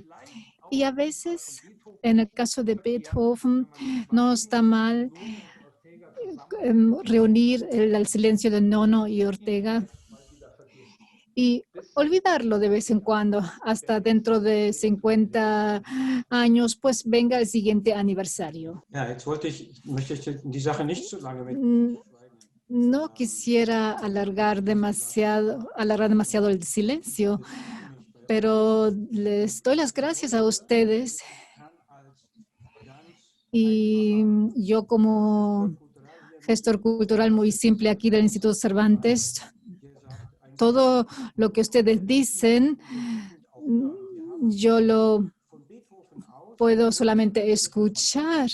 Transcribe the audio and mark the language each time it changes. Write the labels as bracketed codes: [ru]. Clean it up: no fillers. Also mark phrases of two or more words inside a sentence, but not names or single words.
[es] Y a veces, en el caso de Beethoven, no está mal reunir el silencio de Nono y Ortega y olvidarlo de vez en cuando, hasta dentro de 50 años, pues venga el siguiente aniversario. [de] Ja, jetzt möchte ich die Sache nicht so lange mit. [es] No quisiera alargar demasiado el silencio, pero les doy las gracias a ustedes. Y yo como gestor cultural muy simple aquí del Instituto Cervantes, todo lo que ustedes dicen, yo lo puedo solamente escuchar.